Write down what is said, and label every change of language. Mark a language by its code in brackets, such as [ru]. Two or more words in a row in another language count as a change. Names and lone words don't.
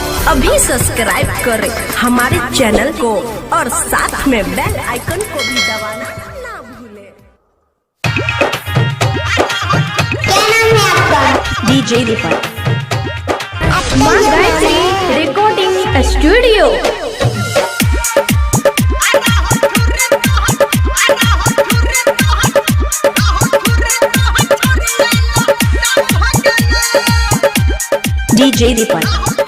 [hi] अभी सब्सक्राइब करें हमारे चैनल को और साथ में [en] bell icon [hi] को भी दबाना ना भूलें। क्या नाम है आपका? डीजे दीपक मां गायत्री रिकॉर्डिंग स्टूडियो। डीजे दीपक